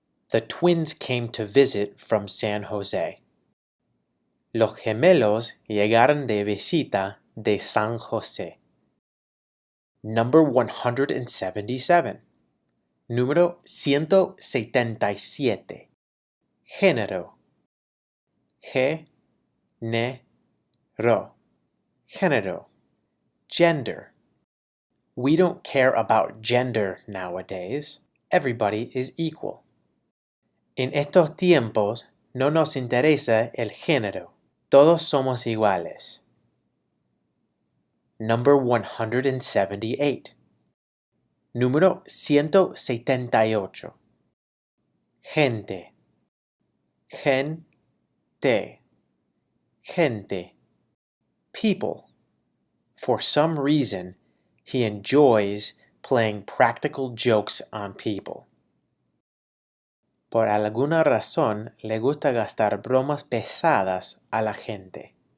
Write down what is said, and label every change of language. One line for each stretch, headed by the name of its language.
English: The twins came to visit from San Jose.
Spanish: Los gemelos llegaron de visita de San Jose.
English: Number 177.
Spanish: Número 177. Género. Ge-ne-ro. Género. Gender.
English: We don't care about gender nowadays. Everybody is equal.
Spanish: En estos tiempos no nos interesa el género. Todos somos iguales.
English: Number 178.
Spanish: Número 178. Gente. Gente. Gente. People.
English: For some reason, he enjoys playing practical jokes on people.
Spanish: Por alguna razón, le gusta gastar bromas pesadas a la gente.